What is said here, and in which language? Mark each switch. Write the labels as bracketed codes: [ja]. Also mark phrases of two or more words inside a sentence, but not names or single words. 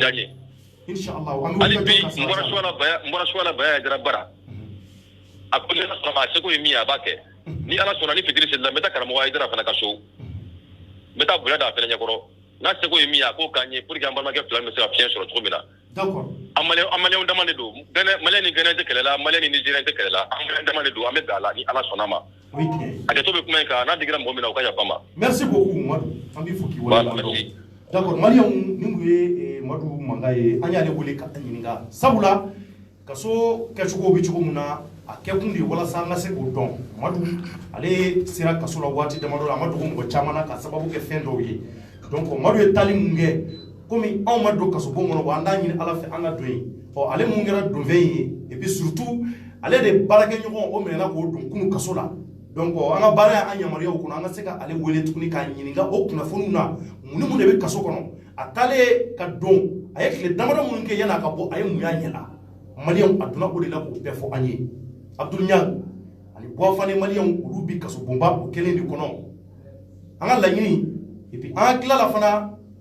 [bm] diya n ye hali bi n bɔra suwala baya jara bara a ko ne sɔnna ma a seko ye min ye a b'a kɛ ni ala sɔnna ni fitiri selila n bɛ taa karamɔgɔ Ayidara fana ka so n bɛ taa bonya d'a fɛnɛ ɲɛkɔrɔ n'a seko ye min ye a k'o k'an ye [fr] pour que [bm] an balimakɛ fila bɛ se ka fiɲɛ sɔrɔ cogo min na an maliyɛnw dama de don maliyɛn ni Ghanais tɛ kɛlɛ la maliyɛn ni Nigérien tɛ kɛlɛ la an maliyɛn dama de don an bɛ bɛn a la ni ala sɔnna ma hakɛto bɛ kuma in kan n'a digira mɔgɔ min na o ka yafa n ma [fr] merci beaucoup [bm] Madu an b'i fo k'i waleɲuman d'accord maliyɛnw nin tun ye Madu Manga ye an y'ale wele ka ɲininka sabula kaso kɛcogo bɛ cogo min na a kɛkun de ye walasa an ka se k'o dɔn Madu ale sera kaso la waati damadɔ la a ma dogo mɔgɔ caman na ka sababu kɛ fɛn dɔw ye donc Madu ye taali mun kɛ komi anw ma don kaso bon kɔnɔ wa an t'a ɲini ala fɛ an ka don yen ale mun kɛra donfɛn ye [fr] et puis surtout [bm] ale de baarakɛɲɔgɔn o minɛna k'o don kunu kaso la donc an ka baara y'an yamaruyaw kɔnɔ an ka se ka ale wele tuguni k'a ɲininka o kunnafoniw na mun ni mun de bɛ kaso kɔnɔ a taalen ka don a ye tile damadɔ minnu kɛ yan'a ka bɔ a ye mun y'a ɲɛna maliyɛnw a donna o de la k'o bɛɛ fɔ an ye Abdul Niang ani Buwafane maliyɛnw olu bi kaso bonba o kelen de kɔnɔ an ka laɲini [fr] et puis [bm] an tilala fana